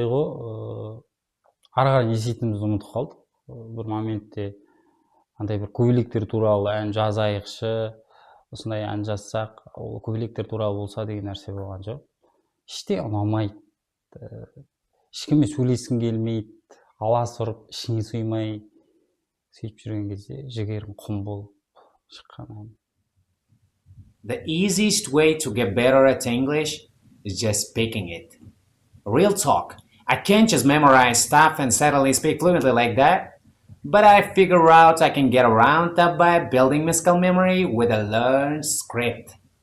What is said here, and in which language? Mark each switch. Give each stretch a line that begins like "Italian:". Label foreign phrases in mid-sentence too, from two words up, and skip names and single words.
Kazakh: Ары қарай не істейтінімізді ұмытып қалдық. Бір моментте андай бір көбелектер туралы ән жазайықшы, осындай ән жазсақ, ол көбелектер туралы болса деген нәрсе болған жоқ. Іште ұнамайды, ешкіммен сөйлескің келмейді, аласы ұрып, ішіңе сыймай сөйтіп жүрген кезде жігерің құм болып шыққан ән.
English: The easiest way to get better at English is just speaking it. Real talk. I can't just memorize stuff and suddenly speak fluently like that, but I figure out I can get around that by building muscle memory with a learned script.